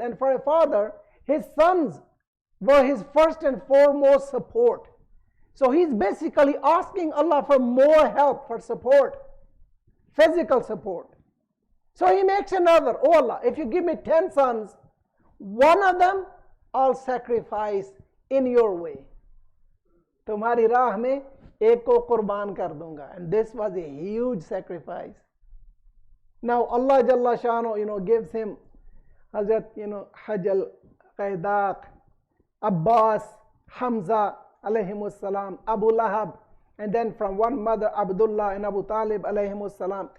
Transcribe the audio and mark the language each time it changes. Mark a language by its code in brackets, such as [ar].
[en] And for a father, his sons were his first and foremost support. So he's basically asking Allah for more help, for support, physical support. So he makes another, oh Allah, if you give me 10 sons, one of them I'll sacrifice in your way. [hi] तुम्हारी राह में एक को कुर्बान कर दूंगा. [en] And this was a huge sacrifice. Now Allah Jalla Shanu, gives him Hazrat, Hajjal, Qaidaq, Abbas, Hamza, alayhimus salam, Abu Lahab, and then from one mother, Abdullah and Abu Talib, alayhimus salam.